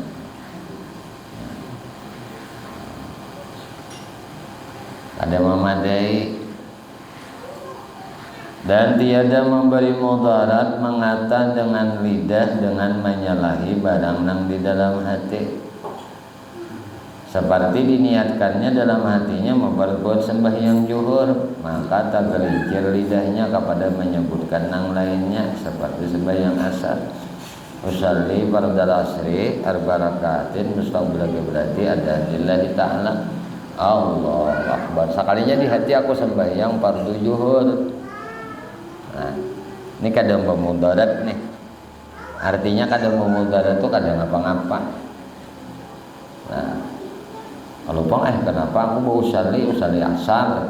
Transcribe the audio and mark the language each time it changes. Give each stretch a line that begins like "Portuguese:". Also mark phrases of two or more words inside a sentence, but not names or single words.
Banjar: Ada memadai dan tiada memberi mudarat mengata dengan lidah dengan menyalahi barang nang di dalam hati, seperti diniatkannya dalam hatinya memperbuat sembahyang zuhur, maka tak gelincir lidahnya kepada menyebutkan nang lainnya seperti sembahyang asar.
Arabic: أصلي فرض العصر أربع ركعات مستقبل القبلة أداء لله تعالى. الله أكبر.
Banjar: Sekalinya di hati aku sembahyang fardu zuhur. Nah, ini kadang memudarat nih. Artinya kadang memudarat itu kadang ngapa-ngapa. Nah, kalau bang kenapa aku mau
Arabic: أصلي العصر?